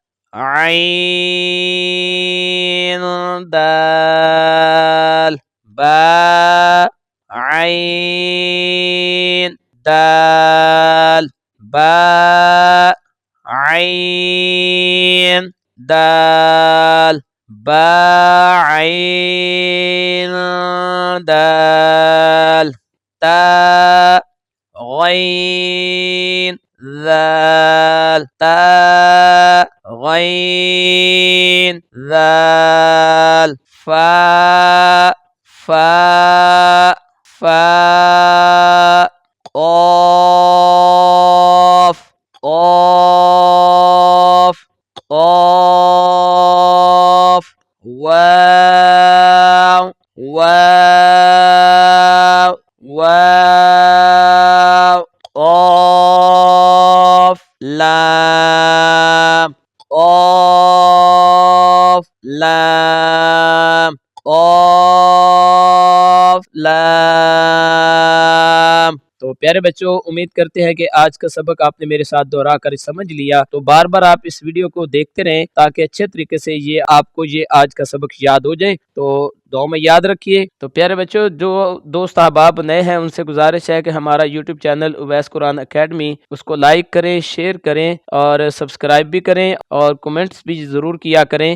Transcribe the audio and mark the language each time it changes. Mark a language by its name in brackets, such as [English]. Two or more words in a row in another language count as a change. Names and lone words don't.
[Arabic] عین دال، با عین دال، با عین دال، با عین دال، تا غین ذال، تا غین ذال، فا فا فا، قاف قاف قاف، واو واو واو، قاف لام قاف لام قاف لام۔ [Urdu] تو پیارے بچوں، امید کرتے ہیں کہ آج کا سبق آپ نے میرے ساتھ دہرا کر سمجھ لیا۔ تو بار بار آپ اس ویڈیو کو دیکھتے رہیں تاکہ اچھے طریقے سے یہ آپ کو یہ آج کا سبق یاد ہو جائے۔ تو دعاؤں میں یاد رکھیے۔ تو پیارے بچوں، جو دوست احباب نئے ہیں ان سے گزارش ہے کہ ہمارا یوٹیوب چینل اویس قرآن اکیڈمی، اس کو لائک کریں، شیئر کریں اور سبسکرائب بھی کریں، اور کمنٹس بھی ضرور کیا کریں۔